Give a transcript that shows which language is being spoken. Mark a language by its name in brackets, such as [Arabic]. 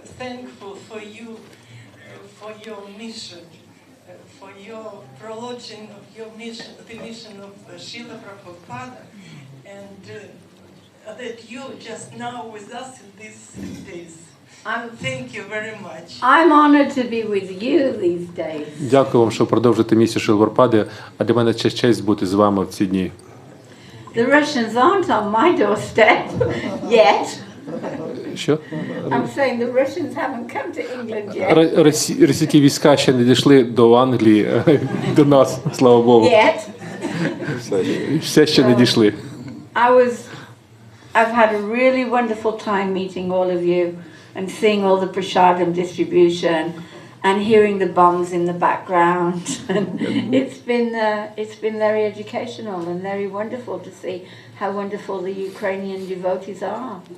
[English] thankful for you, for your mission, for your prolonging of your mission, the mission of Srila Prabhupada, and that you just now with us in these days. Thank you very much. I'm honored to be with you these days. [Ukrainian] Дякую вам, що продовжуєте місію Шилварпади, а для мене честь бути з вами в ці дні. [English] The Russians aren't on my doorstep yet. [Ukrainian] Що? [English] I'm saying the Russians haven't come to England yet. [Ukrainian] Російські війська ще не дійшли до Англії, до нас, слава Богу. [English] Yet. [Ukrainian] Все ще не дійшли. [English] I've had a really wonderful time meeting all of you and seeing all the prasadam distribution and hearing the bombs in the background. And it's been very educational and very wonderful to see how wonderful the Ukrainian devotees are.